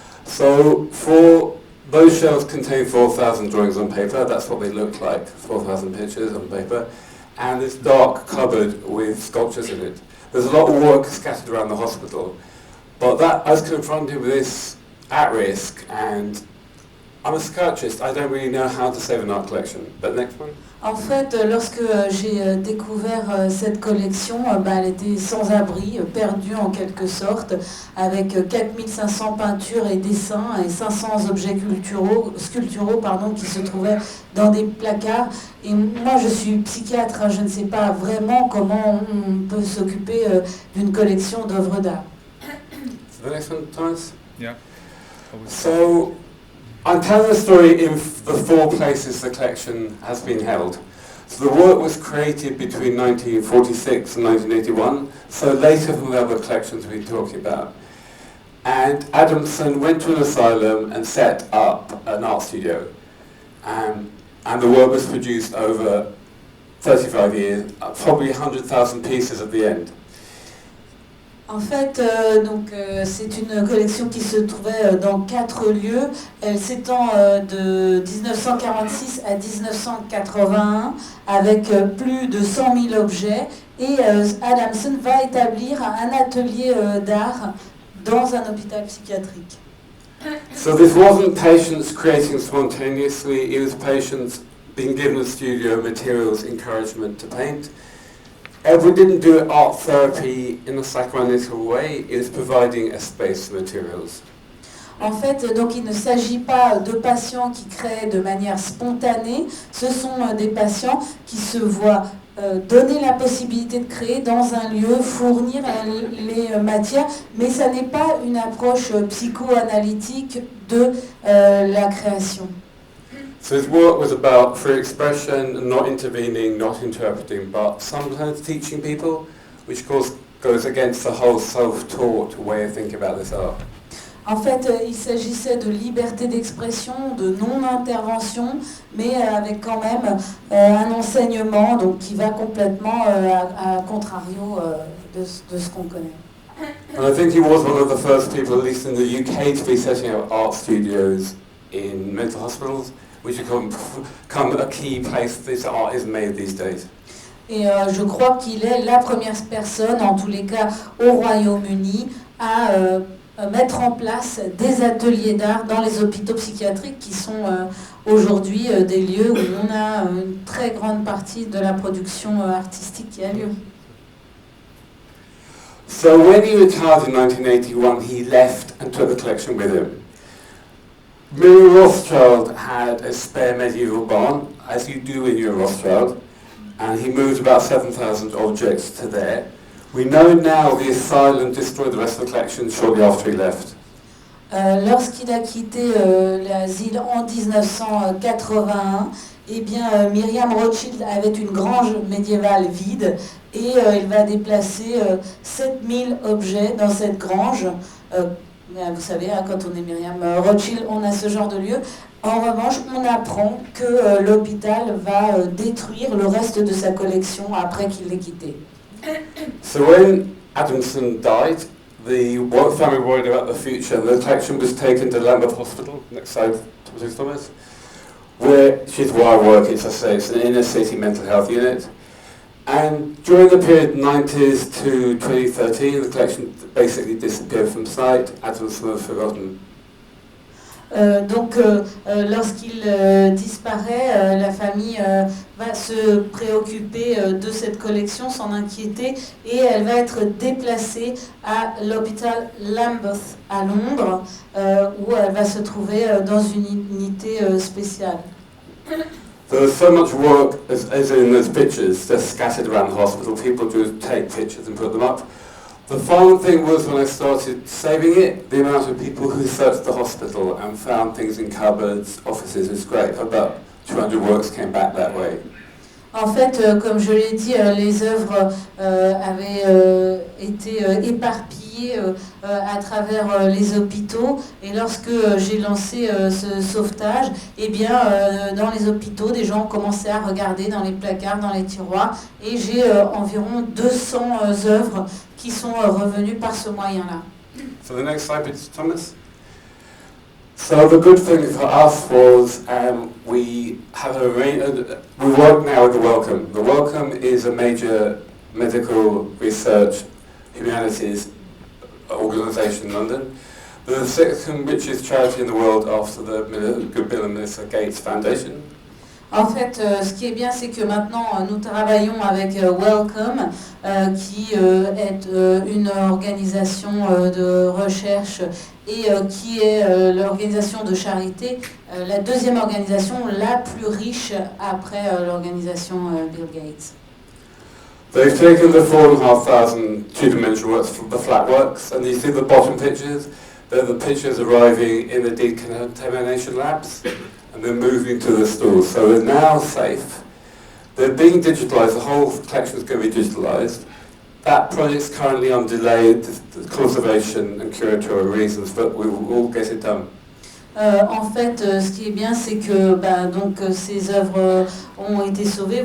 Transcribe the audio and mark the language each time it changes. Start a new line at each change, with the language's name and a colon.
English: So for those shelves contain 4,000 drawings on paper, that's what they look like, 4,000 pictures on paper, and this dark cupboard with sculptures in it. There's a lot of work scattered around the hospital, but that I was confronted with this at risk, and I'm a psychiatrist, I don't really know how to save an art collection. But next one.
French: En fait, lorsque j'ai découvert cette collection, elle était sans abri, perdue en quelque sorte, avec 4500 peintures et dessins et 500 objets sculpturaux qui se trouvaient dans des placards. Et moi, je suis psychiatre, je ne sais pas vraiment comment on peut s'occuper d'une collection d'œuvres d'art.
English: So the next one, Thomas? Yeah. So, I'm telling the story in the four places the collection has been held. So the work was created between 1946 and 1981, so later than the other collections we're talking about. And Adamson went to an asylum and set up an art studio. And the work was produced over 35 years, probably 100,000 pieces at the end.
French: En fait, c'est une collection qui se trouvait dans 4 lieux. Elle s'étend de 1946 à 1981 avec plus de 100 000 objets. Et Adamson va établir un atelier d'art dans un hôpital psychiatrique.
English: So this wasn't patients creating spontaneously, it was patients being given a studio, materials, encouragement to paint. Edward didn't do art therapy in a psychoanalytical way, it was providing a space for materials.
French: En fait, donc il ne s'agit pas de patients qui créent de manière spontanée, ce sont des patients qui se voient donner la possibilité de créer dans un lieu, fournir les matières, mais ça n'est pas une approche psychoanalytique de la création.
English: So his work was about free expression, not intervening, not interpreting, but sometimes teaching people, which of course goes against the whole self-taught way of thinking about this art.
French: En fait, il s'agissait de liberté d'expression, de non-intervention, mais avec quand même un enseignement donc, qui va complètement à contrario de ce qu'on connaît.
English: And I think he was one of the first people, at least in the UK, to be setting up art studios in mental hospitals, which have become a key place this art is made these days.
French: Et je crois qu'il est la première personne, en tous les cas au Royaume-Uni, à mettre en place des ateliers d'art dans les hôpitaux psychiatriques qui sont aujourd'hui des lieux où on a une très grande partie de la production artistique qui a lieu.
English: So when he retired in 1981, he left and took the collection with him. Mary Rothschild had a spare medieval barn, as you do in your Rothschild, and he moved about 7,000 objects to there, We know now the asylum destroyed the rest of the collection shortly after he left.
French: Lorsqu'il a quitté l'asile en 1981, eh bien, Myriam Rothschild avait une grange médiévale vide et il va déplacer 7000 objets dans cette grange. Vous savez, hein, quand on est Myriam Rothschild, on a ce genre de lieu. En revanche, on apprend que l'hôpital va détruire le reste de sa collection après qu'il l'ait quitté.
English: So when Adamson died, the family worried about the future, and the collection was taken to Lambeth Hospital, next slide, Thomas, which is where I work. It's an inner city mental health unit. And during the period 90s to 2013, the collection basically disappeared from sight. Adamson was forgotten.
French: Donc, lorsqu'il disparaît, la famille va se préoccuper de cette collection, s'en inquiéter, et elle va être déplacée à l'hôpital Lambeth à Londres, où elle va se trouver dans une unité spéciale.
English: There was so much work as in those pictures just scattered around the hospital. People just take pictures and put them up. The fun thing was when I started saving it, the amount of people who searched the hospital and found things in cupboards, offices is great. About 200 works came back that way.
French: En fait, comme je l'ai dit, les œuvres avaient été éparpillées à travers les hôpitaux. Et lorsque j'ai lancé ce sauvetage, eh bien, dans les hôpitaux, des gens ont commencé à regarder dans les placards, dans les tiroirs. Et j'ai environ 200 œuvres qui sont revenues par ce moyen-là.
English: So the next slide, please, Thomas. So the good thing for us was we work now with the Wellcome. The Wellcome is a major medical research humanities organisation in London. The second richest charity in the world after the Good Bill and Melissa Gates Foundation.
French: En fait, ce qui est bien, c'est que maintenant, nous travaillons avec Wellcome, qui est une organisation de recherche et qui est l'organisation de charité, la deuxième organisation la plus riche après l'organisation Bill Gates.
English: They've taken the 4,500 two-dimensional works, the flat works, and you see the bottom pictures. They're the pictures arriving in the decontamination labs. And they're moving to the stores. So they're now safe. They're being digitalised. The whole collection is going to be digitalised. That project's currently on delay, conservation and curatorial reasons, but we will get it done.
French: En fait, ce qui est bien, c'est que donc, ces œuvres ont été sauvées.